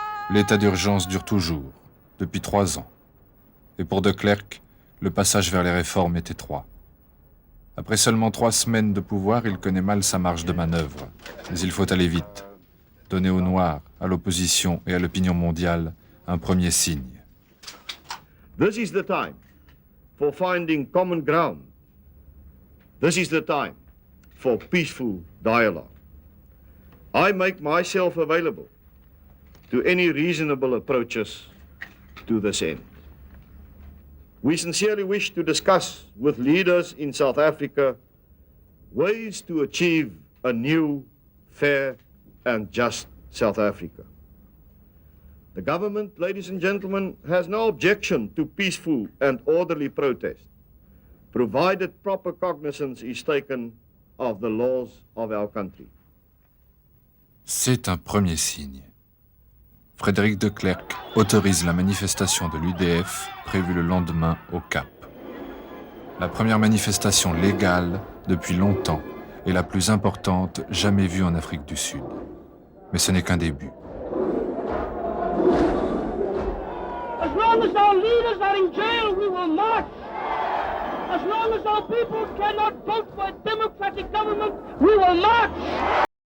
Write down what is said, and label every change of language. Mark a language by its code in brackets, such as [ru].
[fr] L'état d'urgence dure toujours, depuis 3 ans. Et pour de Klerk, le passage vers les réformes est étroit. Après seulement 3 semaines de pouvoir, il connaît mal sa marge de manœuvre. Mais il faut aller vite. Donner aux Noirs, à l'opposition et à l'opinion mondiale un premier signe. [en] This is the time for finding common ground. This is the time for peaceful dialogue. I make myself available to any reasonable approaches to this end. We sincerely wish to discuss with leaders in South Africa ways to achieve a new, fair and just South Africa. The government, ladies and gentlemen, has no objection to peaceful and orderly protest, provided proper cognizance is taken of the laws of our country. [fr] C'est un premier signe. Frédéric de Klerk autorise la manifestation de l'UDF prévue le lendemain au Cap. La première manifestation légale depuis longtemps et la plus importante jamais vue en Afrique du Sud. Mais ce n'est qu'un début. [en] As long as our leaders are in jail, we will march. As long as our people cannot vote for a democratic government, we will march.